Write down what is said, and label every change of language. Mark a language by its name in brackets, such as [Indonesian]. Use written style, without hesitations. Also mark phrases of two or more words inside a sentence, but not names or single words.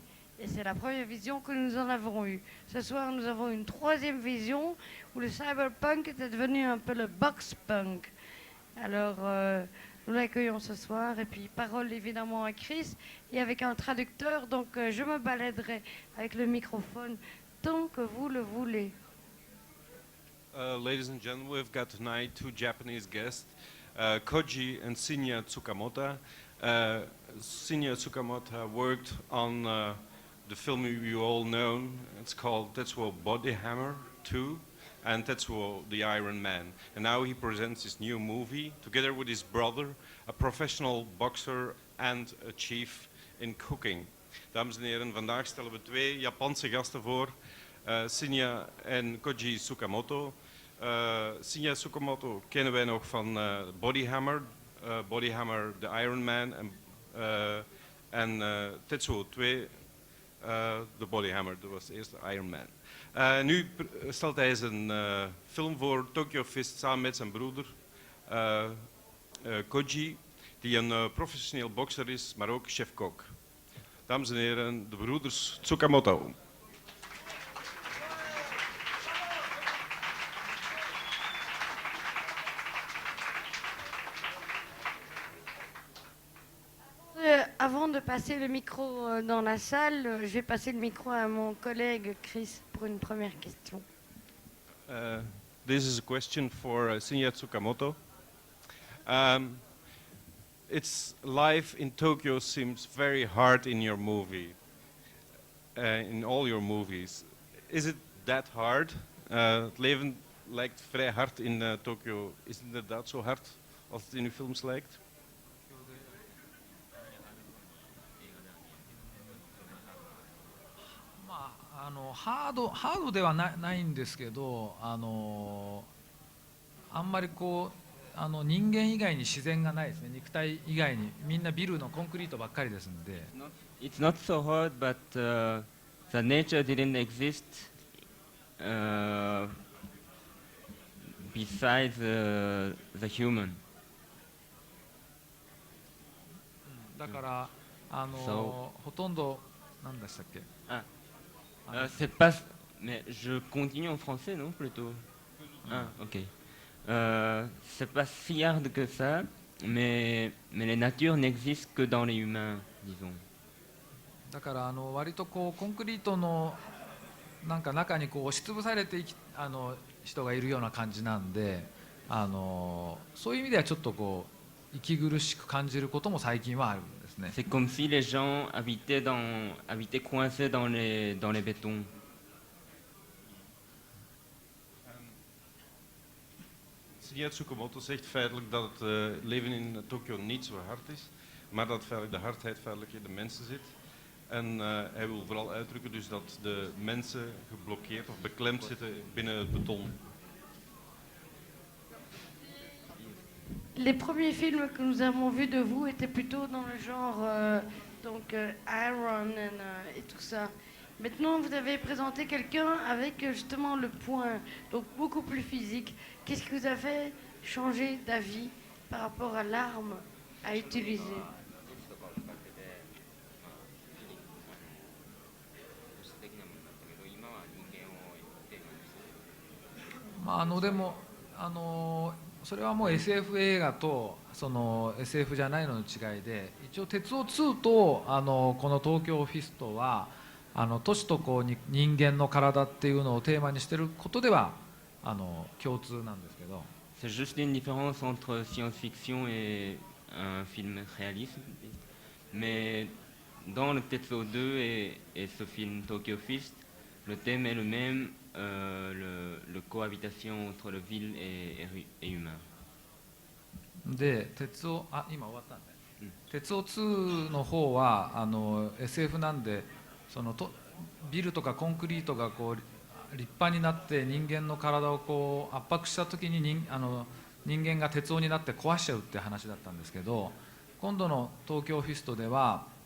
[French] Et c'est la première vision que nous en avons eue. Ce soir, nous avons une troisième vision où le cyberpunk était devenu un peu le box-punk. Alors, nous l'accueillons ce soir. Et puis, parole évidemment à Chris et avec un traducteur. Donc, je me baladerai avec le microphone tant que vous le voulez. [English] Ladies and gentlemen, we've got tonight two Japanese guests, Koji and Shinya Tsukamoto. Shinya Tsukamoto worked on the film you all know. It's called Tetsuo Body Hammer 2 and Tetsuo the Iron Man. And now he presents his new movie together with his brother, a professional boxer and a chief in cooking. [Dutch] Dames en heren, vandaag stellen we twee Japanse gasten voor, Shinya en Koji Tsukamoto. Shinya Tsukamoto kennen wij nog van Body Hammer, Body Hammer The Iron Man en Tetsuo 2, The Body Hammer, dat was de eerste Iron Man. Nu stelt hij zijn film voor Tokyo Fist samen met zijn broeder Koji, die een professioneel bokser is, maar ook chef-kok. Dames en heren, de broeders Tsukamoto. [French] Avant de passer le micro dans la salle, je vais passer le micro à mon collègue Chris pour une première question. [English] This is a question for Shinya Tsukamoto. It's life in Tokyo seems very hard in your movie, in all your movies. Is it that hard? [Dutch] Het leven lijkt vrij hard in Tokyo. Is het inderdaad zo hard als het in uw films lijkt? [Japanese] ハードではないんですけど、あんまりこう人間以外に自然がないですね。肉体以外にみんなビルのコンクリートばっかりですんで。 [English] It's not so hard, but the nature didn't exist besides the human. [Japanese] だからほとんど何でしたっけ？ [French] C'est pas. Mais je continue en français, non, plutôt. Ah, ok. C'est pas si hard que ça, mais les natures n'existent que dans les humains, disons. [Japanese] だから割とこうコンクリートのなんか中にこう押しつぶされて人がいるような感じなんで、そういう意味ではちょっとこう息苦しく感じることも最近はあるんですね。 [French] C'est comme si les gens habitaient coincés dans les bétons. [Dutch] Shinya Tsukamoto zegt feitelijk dat het leven in Tokio niet zo hard is, maar dat feitelijk de hardheid feitelijk in de mensen zit. En hij wil vooral uitdrukken dus dat de mensen geblokkeerd of beklemd zitten binnen het beton. [French] Les premiers films que nous avons vus de vous étaient plutôt dans le genre Iron et tout ça. Maintenant, vous avez présenté quelqu'un avec justement le point, donc beaucoup plus physique. Qu'est-ce qui vous a fait changer d'avis par rapport à l'arme à utiliser? [Japanese] でもそれはもう SF 映画とその SF じゃないのの違いで、一応鉄オ2とこの東京フィストは都市とこう人間の体っていうのをテーマにしていることでは共通なんですけど。 [French] C'est juste une différence entre science-fiction et un film réaliste. Mais dans le Tetsuo 2 et ce film Tokyo Fist, le thème est le même, le cohabitation entre le vil et humain. [Japanese] で今終わったんで、鉄オ2の方はSF なんでビルとかコンクリートがこう立派になって人間の体をこう圧迫した時に人間が鉄音になって壊しちゃうって話だったんですけど、今度の東京フィストでは